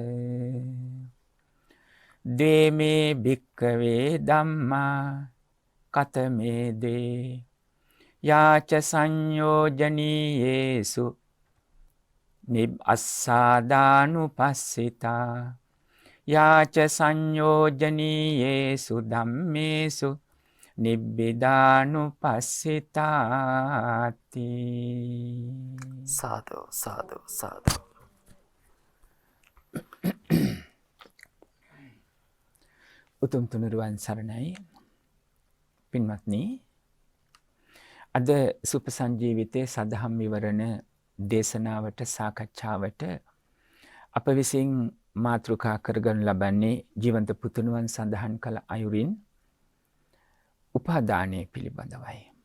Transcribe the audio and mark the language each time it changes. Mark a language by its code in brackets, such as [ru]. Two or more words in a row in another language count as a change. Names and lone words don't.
[pi] දේමේ භික්කවේ ධම්මා කතමේ දේ යාච සංයෝජනීයේසු නිබ්බස්සාදානුපස්සිතා යාච සංයෝජනීයේසු ධම්මේසු නිබ්බිදානුපස්සිතාති. සාදු සාදු සාදු. [si] උතුම් තුනුරුවන් සරණයි. පින්වත්නි, අද සුපසංජීවිතයේ සදහම් විවරණ දේශනාවට සාකච්ඡාවට අප විසින් මාතෘකා කරගනු ලබන්නේ ජීවන්ත පුතුණුවන් සඳහන් කළ අයුරින් උපාදානය පිළිබඳවයි.